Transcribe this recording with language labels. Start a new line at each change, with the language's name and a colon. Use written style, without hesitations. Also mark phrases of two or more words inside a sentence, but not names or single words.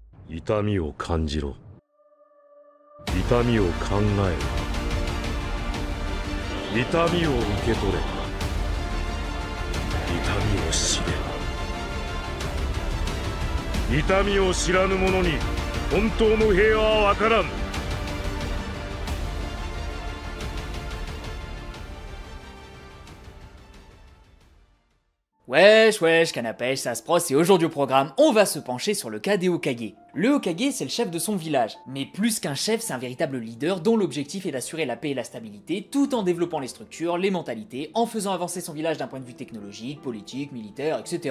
Japanese: 痛みを感じろ。痛みを考えろ。痛みを受け取れ。痛みを知れ。痛みを知らぬ者に本当の平和はわからん。
French: Wesh, canne à pêche, ça se prosse et aujourd'hui au programme, on va se pencher sur le cas des Hokage. Le Hokage, c'est le chef de son village, mais plus qu'un chef, c'est un véritable leader dont l'objectif est d'assurer la paix et la stabilité tout en développant les structures, les mentalités, en faisant avancer son village d'un point de vue technologique, politique, militaire, etc.